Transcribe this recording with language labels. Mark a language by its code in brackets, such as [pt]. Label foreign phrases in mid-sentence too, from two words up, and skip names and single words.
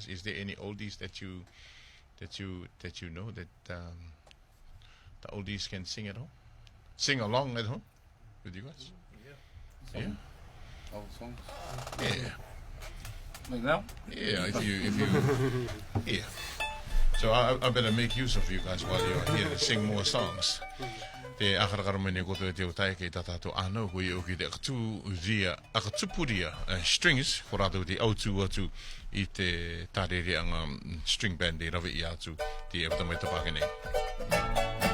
[en] Is there any oldies that you know that the oldies can sing at home? Sing along at home with you guys? Yeah. Old songs. Yeah. Like now? Yeah. If you yeah. So I better make use of you guys while you're here to sing more songs. [rar] Te akarakara mene koto e te o tae kei tatato anau hui o ki te akatupuria strings ko rātou te autu atu I te tārere anga [en] string band [rar] e rawe I atu te e wata mai tapake nei.